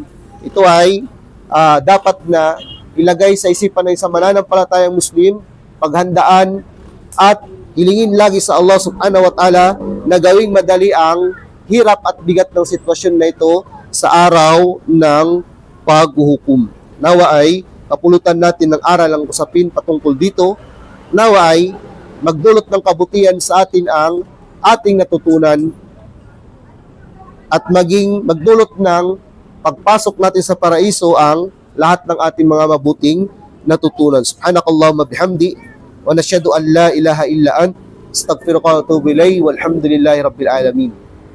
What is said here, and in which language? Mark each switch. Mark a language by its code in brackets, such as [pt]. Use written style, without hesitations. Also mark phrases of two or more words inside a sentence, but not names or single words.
[tl] Ito ay dapat na ilagay sa isipan ng isang mananampalatayang Muslim, paghandaan at Hilingin lagi sa Allah [ar] سبحانه وتعالى [tl] na gawing madali ang hirap at bigat ng sitwasyon na ito sa araw ng paghuhukom. Nawa ay kapulutan natin ng aral ang usapin patungkol dito. Nawa ay magdulot ng kabutihan sa atin ang ating natutunan at maging magdulot ng pagpasok natin sa paraiso ang lahat ng ating mga mabuting natutunan. [ar] سبحانك اللهم بحمدك ونشهد أن لا إله إلا أنت أستغفرك وأتوب إليك والحمد لله رب العالمين.